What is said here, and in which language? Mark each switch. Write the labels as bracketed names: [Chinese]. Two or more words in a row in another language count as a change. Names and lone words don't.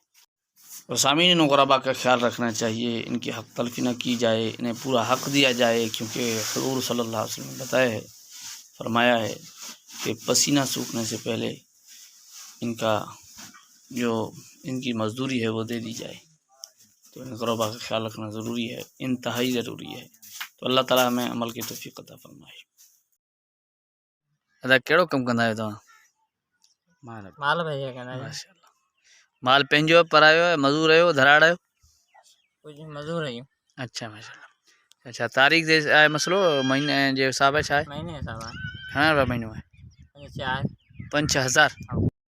[Urdu] اور سامین غربا کا خیال رکھنا چاہیے، ان کی حق تلفی نہ کی جائے، انہیں پورا حق دیا جائے، کیونکہ حضور [Arabic] صلى الله عليه وسلم [Urdu] نے بتایا ہے، فرمایا ہے کہ پسینہ سوکھنے سے پہلے ان کا جو ان کی مزدوری ہے وہ دے دی جائے. تو ان غربا کا خیال رکھنا ضروری ہے، انتہائی ضروری ہے. تو اللہ تعالیٰ ہمیں عمل کی توفیق عطا فرمائے. [Sindhi] अदा कहिड़ो कमु कंदा आहियो तव्हां? [Urdu] مال بھیا کہنا ہے. माशाल्लाह। [Sindhi] माल पंहिंजो आहे, परायो आहे, मज़दूर आहियो, धराड़ आहियो? [Urdu] کچھ مزدور ہے. اچھا ماشاءاللہ. अच्छा, [Sindhi] तारीख़ जे आहे मसलो, महीने जे हिसाब छा आहे? महीने हिसाब घणा रुपया महीनो आहे? 4 5-6 हज़ार?